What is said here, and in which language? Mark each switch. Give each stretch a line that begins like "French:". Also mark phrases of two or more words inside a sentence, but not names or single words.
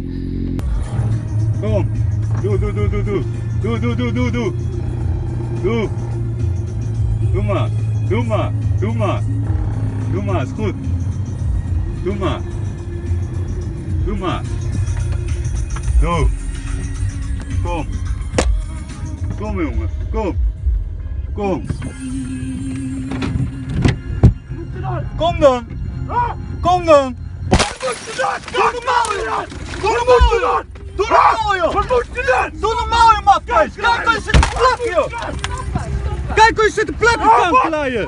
German: Komm! Du! Du mal, ist gut! Du mal! Du! Komm! Komm, Junge! Komm!
Dutch: Kom dan! Kom dan! Wat moet je doen? Doe normaal, joh! Doe normaal, joh! Wat moet je doen? Doe normaal, joh, matkees! Kijk hoe je zit te plakken, joh! Kijk hoe je zit te plakken, kankerlaaien!